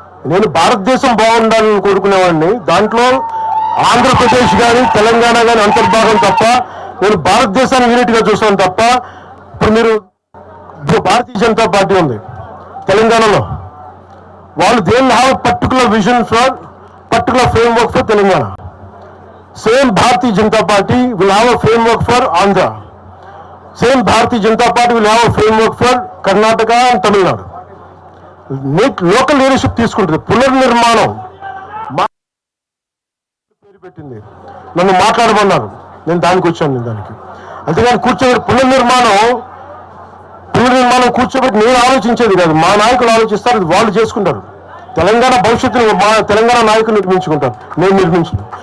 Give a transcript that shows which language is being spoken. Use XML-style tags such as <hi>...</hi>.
<te>నేను భారతదేశం బాగుండాలని కోరుకునేవాడిని, దాంట్లో ఆంధ్రప్రదేశ్ కానీ తెలంగాణ కానీ అంతర్భాగం తప్ప, నేను భారతదేశాన్ని యూనిట్గా చూస్తాను తప్ప. ఇప్పుడు మీరు భారతీయ జనతా పార్టీ ఉంది తెలంగాణలో, వాళ్ళు</te> <en>They will have particular vision for particular framework for Telangana. Same Bharatiya Janata Party will have a framework for Andhra. Same Bharatiya Janata Party will have a framework for Karnataka and Tamil Nadu. Local leadership</en> <te>తీసుకుంటుంది. పునర్నిర్మాణం పేరు పెట్టింది, నన్ను మాట్లాడమన్నారు, నేను దానికి వచ్చాను. దానికి అంతేగాని కూర్చోబెట్టి పునర్నిర్మాణం కూర్చోబెట్టి నేను ఆలోచించేది కాదు, మా నాయకులు ఆలోచిస్తారు, వాళ్ళు చేసుకుంటారు. తెలంగాణ భవిష్యత్తును మా తెలంగాణ నాయకులు నిర్మించుకుంటారు, నేను నిర్మించను.</te>